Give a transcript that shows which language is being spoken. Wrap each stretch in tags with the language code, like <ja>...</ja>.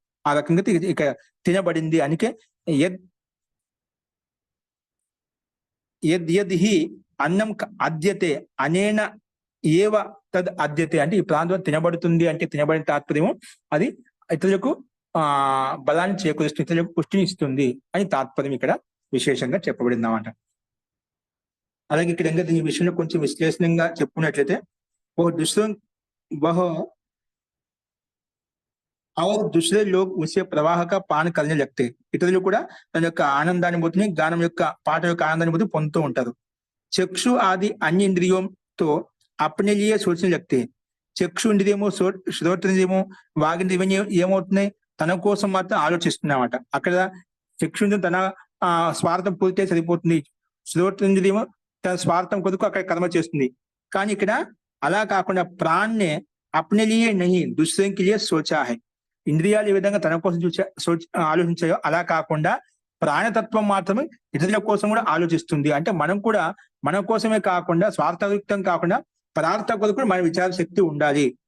<te>ఆ రకంగా ఇక తినబడింది. అందుకే</te> <sa>యద్ అన్నం అద్యతే అనేన ఏవ తద్ అద్యతే.</sa> <te>అంటే ఈ ప్రాంతం తినబడుతుంది అంటే తినబడిన తాత్పర్యము అది ఇతరులకు బలాన్ని చేకూరుస్తుంది, ఇతరులకు పుష్టిని ఇస్తుంది అని తాత్పర్యం ఇక్కడ విశేషంగా చెప్పబడింది అన్నమాట. అలాగే ఇక్కడ ఇంకా ఈ విషయంలో కొంచెం విశ్లేషణంగా చెప్పుకున్నట్లయితే</te> <hi>और दूसरे लोग उसे प्रवाह का पान करने लगते.</hi> <te>ఇతరులు కూడా తన యొక్క ఆనందానుభూతిని గానం యొక్క పాట యొక్క ఆనందానుభూతి పొందుతూ ఉంటారు. చక్షు ఆది అన్ని ఇంద్రియంతో</te> <hi>अपने लिए सोचने लगते.</hi> <te>చక్షు ఇంద్రియము, శ్రోత్రేంద్రియము, వాగింద్రియం ఏమవుతున్నాయి తన కోసం మాత్రం ఆలోచిస్తున్నామట. అక్కడ చక్షు తన స్వార్థం పూర్తితే సరిపోతుంది, శ్రోత్రేంద్రియము తన స్వార్థం కొరకు అక్కడ కర్మ చేస్తుంది. కానీ ఇక్కడ అలా కాకుండా</te> <hi>ప్రాణ్నే अपने लिए नहीं दूसरे के लिए सोचा है.</hi> <te>ఇంద్రియాలు ఏ విధంగా తన కోసం ఆలోచించాయో అలా కాకుండా ప్రాణతత్వం మాత్రమే ఇతరుల కోసం కూడా ఆలోచిస్తుంది. అంటే మనం కూడా మన కోసమే కాకుండా స్వార్థయుక్తం కాకుండా పదార్థ కొరకు మన విచార శక్తి ఉండాలి.</te>